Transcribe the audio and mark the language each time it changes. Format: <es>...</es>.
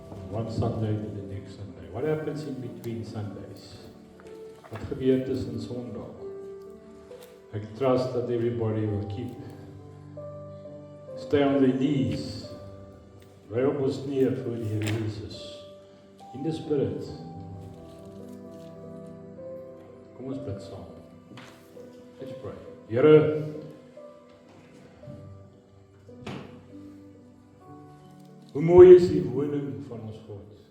<en>One Sunday to the next Sunday. What happens in between Sundays?</en> <af>Wat gebeur tussen Sondag?</af> <en>I trust that everybody will stay on their knees.</en> <af>Bly op ons knieë voor die Here Jesus.</af> <en>In the Spirit.</en> <af>Kom ons bid saam.</af> <en>Let's pray.</en> <af>Here, hoe mooi is die woning van ons God.</af>